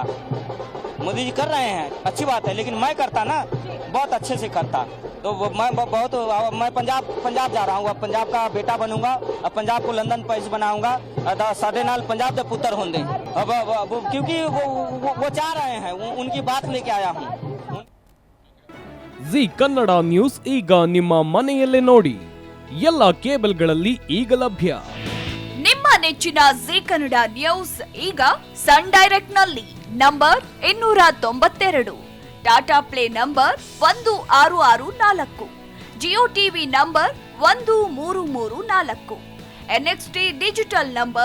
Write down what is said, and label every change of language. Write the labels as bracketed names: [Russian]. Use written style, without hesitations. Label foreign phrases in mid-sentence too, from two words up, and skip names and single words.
[Hindi] मोदी जी कर रहे हैं अच्छी बात है, लेकिन मैं करता ना बहुत अच्छे से करता. तो मैं पंजाब जा रहा हूँ. अब पंजाब का बेटा बनूंगा, अब पंजाब को लंदन पैस बनाऊंगा. [Punjabi] ਸਾਡੇ ਨਾਲ [Hindi] पंजाब के पुत्र होंगे. अब क्योंकि वो चाह रहे हैं, उनकी बात लेके आया हूँ. [Kannada] ಜಿ ಕನ್ನಡ ನ್ಯೂಸ್ ಈಗ ನಿಮ್ಮ ಮನೆಯಲ್ಲೇ ನೋಡಿ, ಎಲ್ಲ ಕೇಬಲ್ಗಳಲ್ಲಿ ಈಗ ಲಭ್ಯ. ನಿಮ್ಮ ನೆಚ್ಚಿನ ಜಿ ಕನ್ನಡ ನ್ಯೂಸ್ ಈಗ ಸನ್ ಡೈರೆಕ್ಟ್ ನಲ್ಲಿ ನಂಬರ್ 292, ಟಾಟಾ ಪ್ಲೇ ನಂಬರ್ 1664, ಜಿಯೋ ಟಿವಿ ನಂಬರ್ 1334, ಎನ್ಎಕ್ಸ್ಟಿ ಡಿಜಿಟಲ್ ನಂಬರ್